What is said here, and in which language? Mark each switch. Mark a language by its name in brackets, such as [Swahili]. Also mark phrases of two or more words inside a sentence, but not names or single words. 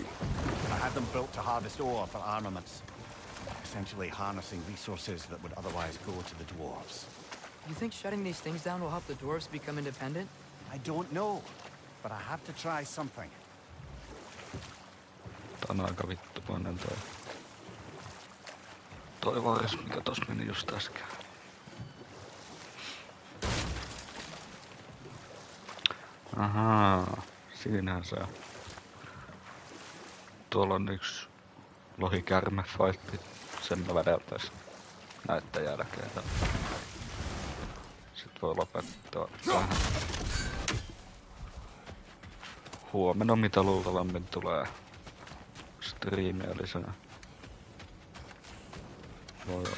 [English] I had them built to harvest ore for armaments. Essentially harnessing resources that would otherwise go to the dwarves. You think shutting these things down will help the dwarves become independent? I don't know, but I have to try something. [Finnish] Tää on aika vittumainen toi varis, mikä tossa meni just äsken. Ahaa, siinähän se on. Tuolla on yksi lohikärme-fightti. Sen mä vedeltäis näitten jälkeen. Sitten voi lopettaa tähän. Huomenna mitä luultavammin tulee striimiä lisää. Voi olla.